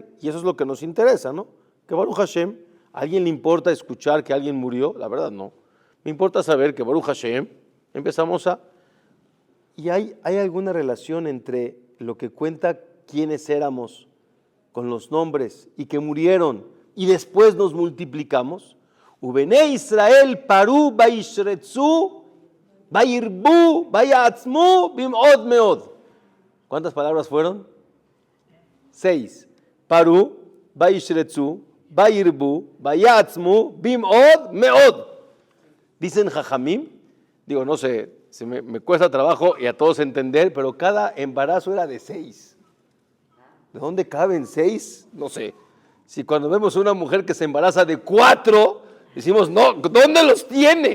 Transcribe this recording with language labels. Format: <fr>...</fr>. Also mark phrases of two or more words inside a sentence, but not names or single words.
<es>Y eso es lo que nos interesa, ¿no? Que</es> <he>ברוך השם,</he> <es>¿a alguien le importa escuchar que alguien murió? La verdad no. Me importa saber que</es> <he>ברוך השם,</he> <es>empezamos a... ¿Y hay alguna relación entre lo que cuenta quiénes éramos con los nombres y que murieron y después nos multiplicamos?</es> <he>ובני ישראל פרו וישרצו וירבו ויעצמו במאד מאד.</he> <es>¿Cuántas palabras fueron? 6.</es> <he>פרו וישרצו וירבו ויעצמו במאד מאד.</he> <es>Dicen Jajamim, no sé, me cuesta trabajo y a todos entender, pero cada embarazo era de 6. ¿De dónde caben 6? No sé. Si cuando vemos a una mujer que se embaraza de 4, decimos, no, ¿dónde los tiene?</es>